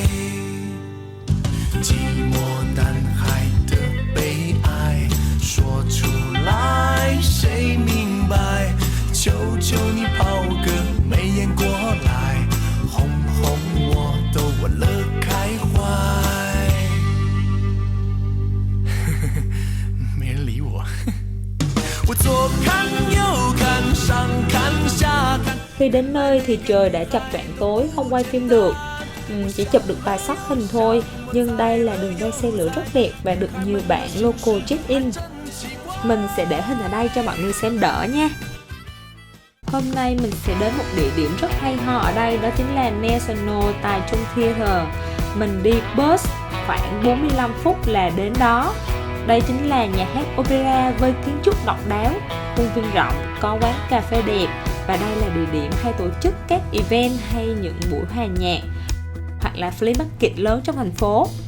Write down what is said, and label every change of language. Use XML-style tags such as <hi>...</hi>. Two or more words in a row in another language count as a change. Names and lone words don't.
<zh>寂寞男孩的悲哀说出来谁明白，求求你抛个媚眼过来，哄哄我都玩乐开怀。没人理我。我左看右看上看下看。</zh> <vi>Khi đến nơi thì trời đã chập choạng tối, không quay phim được, chỉ chụp được vài shot hình thôi. Nhưng đây là đường ray xe lửa rất đẹp và được nhiều bạn</vi> <en>local check in.</en> <vi>Mình sẽ để hình ở đây cho mọi người xem đỡ nha. Hôm nay mình sẽ đến một địa điểm rất hay ho ở đây, đó chính là National Taichung Theatre. Mình đi bus khoảng 45 phút là đến đó. Đây chính là nhà hát opera với kiến trúc độc đáo, khuôn viên rộng, có quán cà phê đẹp, và đây là địa điểm hay tổ chức các event hay những buổi hòa nhạc hoặc là</vi> <en>flea market</en> <vi>lớn trong thành phố.</vi>